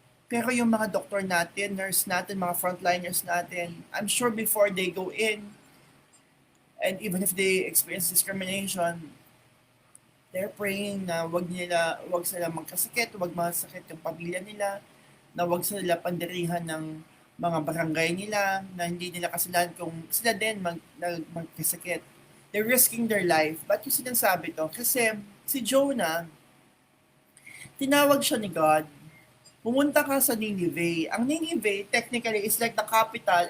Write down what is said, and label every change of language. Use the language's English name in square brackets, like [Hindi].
[Filipino] Pero yung mga doktor natin, nurse natin, mga frontliners natin, [English] I'm sure before they go in, and even if they experience discrimination, they're praying [Filipino] na wag sila magkasakit, wag masakit yung pamilya nila, na wag sila pandirihan ng mga barangay nila, na hindi nila kasalanan kung sila din magkasakit. [English] They're risking their life. [Filipino] Ba't yung sinasabi to? Kasi si Jonah, tinawag siya ni God, pumunta ka sa Nineveh. [English] Ang Nineveh, technically, is like the capital.